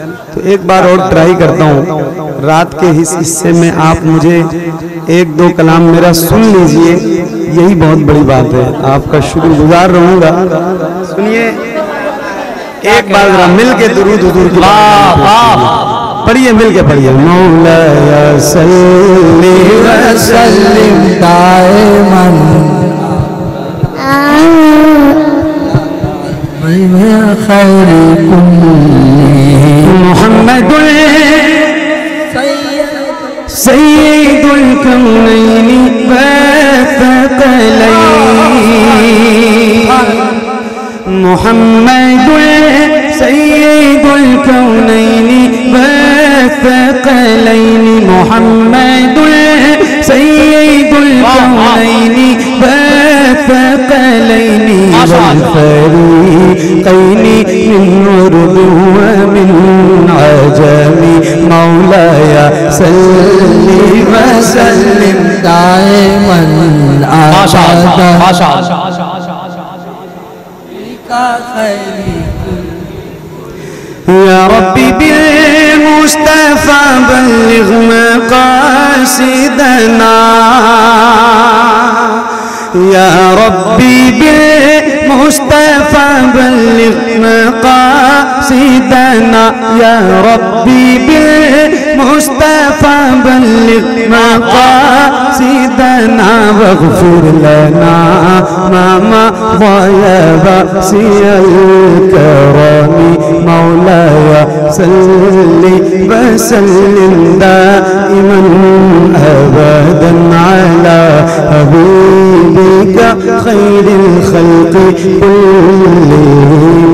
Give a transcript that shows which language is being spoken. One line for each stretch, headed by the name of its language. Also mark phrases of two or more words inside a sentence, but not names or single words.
Urdu: تو ایک بار اور ٹرائی کرتا ہوں۔ رات کے حصے میں آپ مجھے ایک دو کلام میرا سن لیجیے، یہی بہت بڑی بات ہے. آپ کا شکرگزار رہوں گا۔ سنیے ایک بار ذرا مل کے درود حضور کی پڑھیے، مل کے پڑھیے.
Arabic: مولاي صل وسلم دائما خير محمد سيد الكونين والثقلين. محمد سيد الكونين والثقلين. محمد سيد الكونين والثقلين والفريقين من أردو ومن عجم. مولاي صل وسلم دائما أبدا يا رب بالمصطفى بلغ مقاصدنا. يا رب بالمصطفى بلغ مقاصدنا. يا رب بالمصطفى بلغ مقاصدنا. واغفر لنا ما مضى يا واسع الكرم. مولاي صل وسلم دائما أبدا على حبيبك خير الخلق كلهم.